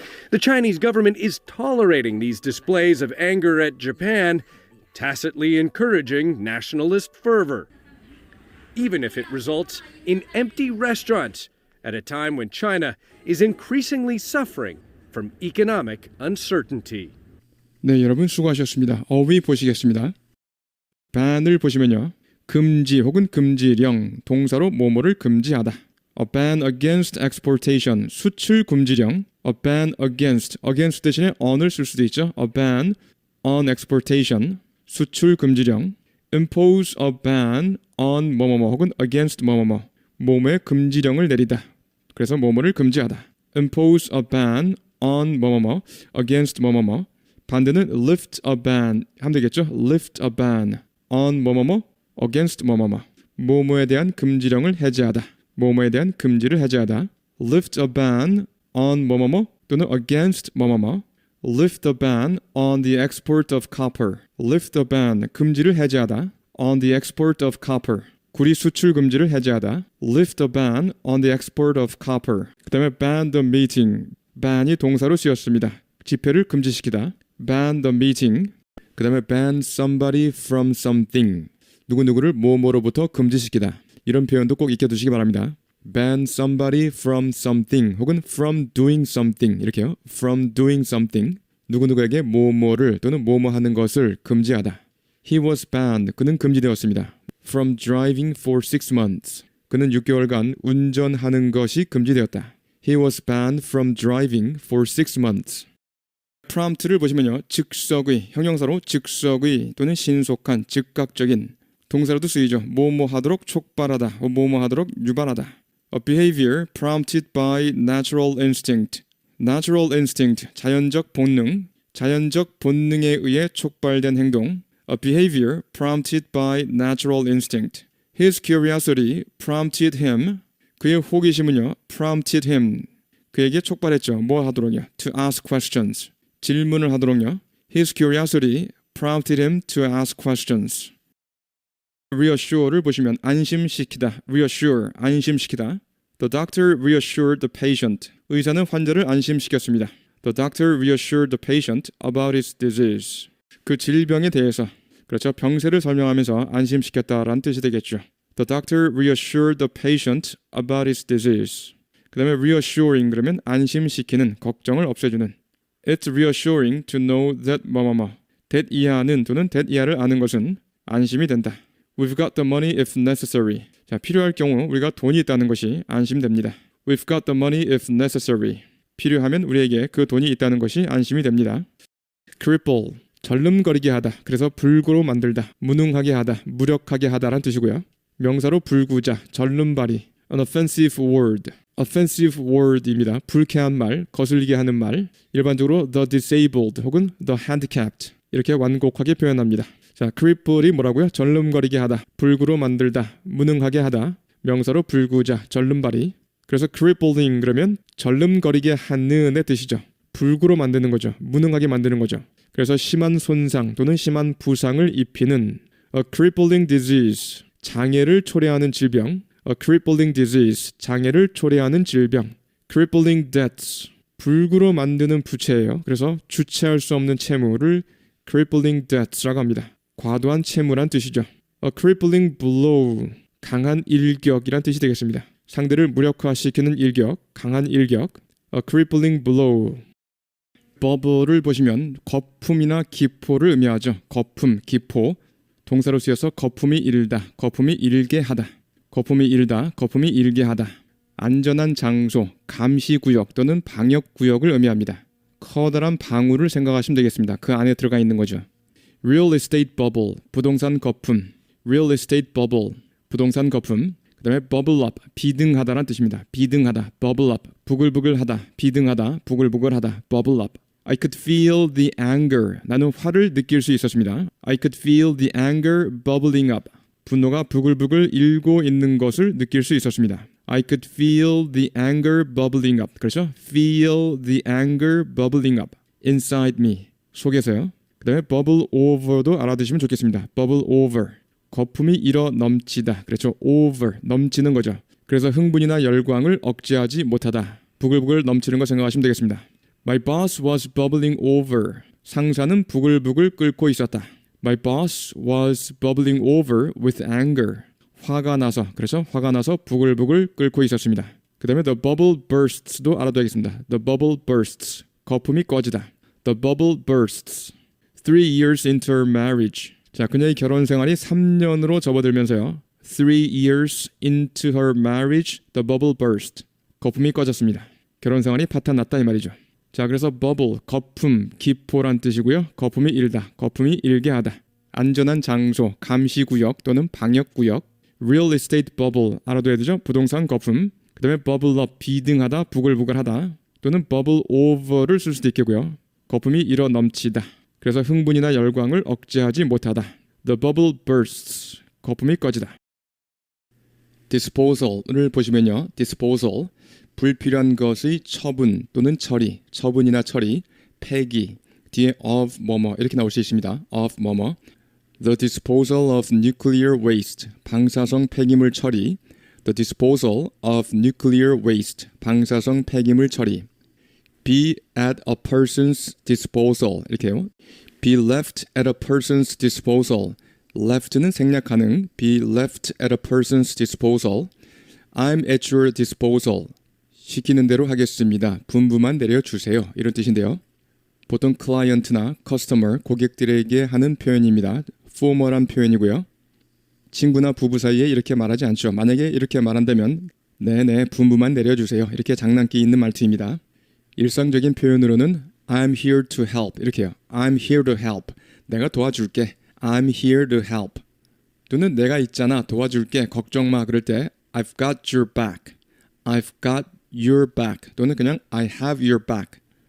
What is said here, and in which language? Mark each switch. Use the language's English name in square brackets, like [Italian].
[English] The Chinese government is tolerating these displays of anger at Japan, tacitly encouraging nationalist fervor. Even if it results in empty restaurants at a time when China is increasingly suffering from economic uncertainty. [Korean] 네, 여러분 수고하셨습니다. 어휘 보시겠습니다. ban을 보시면요. 금지 혹은 금지령, 동사로 뭐뭐를 금지하다. [English] A ban against exportation, [Korean] 수출 금지령. [English] A ban against [Korean] 대신에 on을 쓸 수도 있죠. [English] A ban on exportation, 수출 금지령. Impose a ban on [Korean] 뭐뭐뭐 혹은 against 뭐뭐뭐, 뭐뭐에 금지령을 내리다. 그래서 뭐뭐를 금지하다. [English] Impose a ban on 뭐뭐뭐, against 뭐뭐뭐. [Korean] 반대는 [English] lift a ban [Korean] 하면 되겠죠. [English] Lift a ban on 뭐뭐뭐, against 뭐뭐뭐. [Korean] 뭐뭐에 대한 금지령을 해제하다. 뭐뭐에 대한 금지를 해제하다. [English] Lift a ban on 뭐뭐뭐 또는 against 뭐뭐뭐. Lift a ban on the export of copper. Lift a ban, [Korean] 금지를 해제하다. [English] On the export of copper. [Korean] 구리 수출 금지를 해제하다. [English] Lift a ban on the export of copper. [Korean] 그 다음에 [English] ban the meeting. [Korean] ban이 동사로 쓰였습니다. 집회를 금지시키다. ban the meeting. 그 다음에 [English] ban somebody from something. [Korean] 누구누구를 뭐뭐로부터 금지시키다. 이런 표현도 꼭 익혀두시기 바랍니다. [English] ban somebody from something 혹은 from doing something 이렇게요. from doing something [Korean] 누구누구에게 뭐뭐를 또는 뭐뭐 하는 것을 금지하다. [English] He was banned. [Korean] 그는 금지되었습니다. [English] From driving for 6 months. [Korean] 그는 6개월간 운전하는 것이 금지되었다. [English] He was banned from driving for 6 months. [Korean] prompt를 보시면요. 즉석의, 형용사로 즉석의 또는 신속한, 즉각적인 동사로도 쓰이죠. 뭐뭐 하도록 촉발하다, 뭐뭐 하도록 유발하다. [English] A behavior prompted by natural instinct. Natural instinct, [Korean] 자연적 본능, 자연적 본능에 의해 촉발된 행동. [English] A behavior prompted by natural instinct. His curiosity prompted him. [Korean] 그의 호기심은요, [English] prompted him. [Korean] 그에게 촉발했죠. 뭐 하도록요? [English] To ask questions. [Korean] 질문을 하도록요. [English] His curiosity prompted him to ask questions. [Korean] reassure를 보시면 안심시키다. reassure, 안심시키다. [English] The doctor reassured the patient. [Korean] 의사는 환자를 안심시켰습니다. [English] The doctor reassured the patient about his disease. [Korean] 그 질병에 대해서, 그렇죠. 병세를 설명하면서 안심시켰다라는 뜻이 되겠죠. [English] The doctor reassured the patient about his disease. [Korean] 그 다음에 reassuring 그러면 안심시키는, 걱정을 없애주는. [English] It's reassuring to know that 뭐뭐뭐. [Korean] that 이하는 또는 that 이하를 아는 것은 안심이 된다. [English] We've got the money if necessary. [Korean] 자, 필요할 경우 우리가 돈이 있다는 것이 안심됩니다. [English] We've got the money if necessary. [Korean] 필요하면 우리에게 그 돈이 있다는 것이 안심이 됩니다. cripple, 절름거리게 하다. 그래서 불구로 만들다, 무능하게 하다, 무력하게 하다라는 뜻이고요. 명사로 불구자, 절름발이. [English] An offensive word. [Korean] offensive word입니다. 불쾌한 말, 거슬리게 하는 말. 일반적으로 [English] the disabled [Korean] 혹은 [English] the handicapped [Korean] 이렇게 완곡하게 표현합니다. 자, cripple이 뭐라고요? 절름거리게 하다, 불구로 만들다, 무능하게 하다. 명사로 불구자, 절름발이. 그래서 crippling 그러면 절름거리게 하는의 뜻이죠. 불구로 만드는 거죠. 무능하게 만드는 거죠. 그래서 심한 손상 또는 심한 부상을 입히는 [English] a crippling disease, [Korean] 장애를 초래하는 질병. [English] A crippling disease, [Korean] 장애를 초래하는 질병. [English] crippling debts, [Korean] 불구로 만드는 부채예요. 그래서 주체할 수 없는 채무를 [English] crippling debts [Korean] 라고 합니다. 과도한 채무란 뜻이죠. [English] A crippling blow, [Korean] 강한 일격이란 뜻이 되겠습니다. 상대를 무력화시키는 일격, 강한 일격. [English] A crippling blow. [Korean] bubble를 보시면 거품이나 기포를 의미하죠. 거품, 기포. 동사로 쓰여서 거품이 일다, 거품이 일게 하다. 거품이 일다, 거품이 일게 하다. 안전한 장소, 감시구역 또는 방역구역을 의미합니다. 커다란 방울을 생각하시면 되겠습니다. 그 안에 들어가 있는 거죠. [English] Real estate bubble, [Korean] 부동산 거품. [English] Real estate bubble, 부동산 거품. [Korean] 그 다음에 bubble up, 비등하다라는 뜻입니다. 비등하다, [English] bubble up, [Korean] 부글부글하다, 비등하다, 부글부글하다, bubble up. [English] I could feel the anger, [Korean] 나는 화를 느낄 수 있었습니다. [English] I could feel the anger bubbling up. [Korean] 분노가 부글부글 일고 있는 것을 느낄 수 있었습니다. [English] I could feel the anger bubbling up. [Korean] 그렇죠? [English] Feel the anger bubbling up inside me. [Korean] 속에서요. 그 다음에 bubble over도 알아두시면 좋겠습니다. [English] bubble over. [Korean] 거품이 일어 넘치다. 그렇죠? over. 넘치는 거죠. 그래서 흥분이나 열광을 억제하지 못하다. 부글부글 넘치는 거 생각하시면 되겠습니다. [English] My boss was bubbling over. [Korean] 상사는 부글부글 끓고 있었다. [English] My boss was bubbling over with anger. [Korean] 화가 나서, 그래서 화가 나서 부글부글 끓고 있었습니다. 그 다음에 [English] the bubble bursts [Korean] 도 알아둬야겠습니다. [English] The bubble bursts. [Korean] 거품이 꺼지다. [English] The bubble bursts. 3 years into her marriage. [Korean] 자, 그녀의 결혼 생활이 3년으로 접어들면서요. [English] 3 years into her marriage, the bubble burst. [Korean] 거품이 꺼졌습니다. 결혼 생활이 파탄났다 이 말이죠. 자, 그래서 bubble, 거품, 기포란 뜻이고요. 거품이 일다, 거품이 일게 하다. 안전한 장소, 감시구역 또는 방역구역. [English] Real estate bubble, [Korean] 알아둬야 되죠. 부동산 거품. 그 다음에 [English] bubble up, [Korean] 비등하다, 부글부글하다. 또는 [English] bubble over [Korean] 를 쓸 수도 있겠고요. 거품이 일어 넘치다. 그래서 흥분이나 열광을 억제하지 못하다. [English] The bubble bursts, [Korean] 거품이 꺼지다. disposal을 보시면요. disposal, 불필요한 것의 처분 또는 처리, 처분이나 처리, 폐기, 뒤에 of 뭐뭐 이렇게 나올 수 있습니다. of 뭐뭐. [English] The disposal of nuclear waste, [Korean] 방사성 폐기물 처리. [English] The disposal of nuclear waste, [Korean] 방사성 폐기물 처리. [English] Be at a person's disposal, 이렇게요. Be left at a person's disposal, [Korean] left는 생략 가능, [English] be left at a person's disposal. I'm at your disposal. [Korean] 시키는 대로 하겠습니다. 분부만 내려주세요. 이런 뜻인데요. 보통 client나 customer, 고객들에게 하는 표현입니다. formal한 표현이고요. 친구나 부부 사이에 이렇게 말하지 않죠. 만약에 이렇게 말한다면 네네, 분부만 내려주세요. 이렇게 장난기 있는 말투입니다. 일상적인 표현으로는 [English] I'm here to help 이렇게요. I'm here to help. [Korean] 내가 도와줄게. [English] I'm here to help. [Korean] 또는 내가 있잖아. 도와줄게. 걱정 마. 그럴 때 [English] I've got your back. I've got your back. [Korean] 또는 그냥 [English] I have your back.